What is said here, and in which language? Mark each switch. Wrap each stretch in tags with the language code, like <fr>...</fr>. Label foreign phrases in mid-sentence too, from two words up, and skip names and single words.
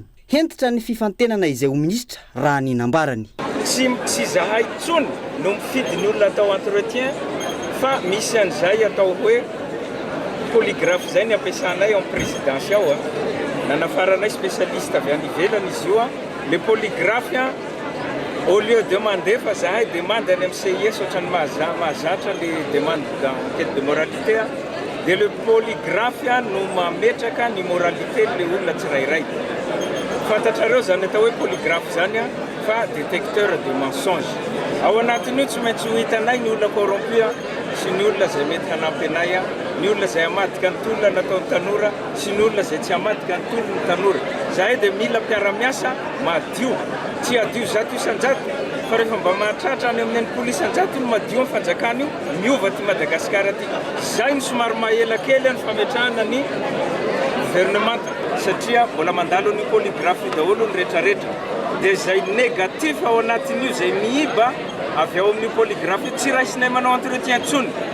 <mg>Hentitra ny fifantenana izay ho minisitra raha ny nambarany. Tsy zahay tsony no mifidy ny olona atao entretien fa misy an'izay atao hoe polygraphe zay ny ampiasanay</mg> <fr>en présidence</fr> <mg>ao nanafaranay spécialiste avy any ivelany izy io</mg> <fr>le polygraphe au lieu de demander</fr> <mg>fa zahay demande any amin'ny CIS ohatrany mahazatra</mg> <fr>le demande d'enquête de</fr> <mg>moralité dia</mg> <fr>le polygraphe</fr> <mg>no mametraka ny moralité le olona tsirairay fantatrareo zany atao hoe polygraphe zany fa</mg> <fr>détecteur de mensonge</fr> <mg>ao anatin'io tsy maintsy ho hitanay ny olona corrompu sy ny olona zay mety hanampy anay ny olona zay hamadika ny tolona nataony tanora sy ny olona zay tsy hamadika ny tolona ny tanora zahay dia mila mpiara-miasa madio tsy adio zato isan-jato fa rehefa mba mahatratra any amin'ny polisy an-jato no madio amin'ny fanjakana io miova ty Madagasikara ty zay ny somary mahela kely ny fametrahana ny gouvernemanta satria mbola mandalo ny polygraphe daholo ny rehetrarehetra dia zay négatif ao anatin'io zay miiba avy ao amin'ny polygraphe tsy raisinay manao entretien tsony</mg>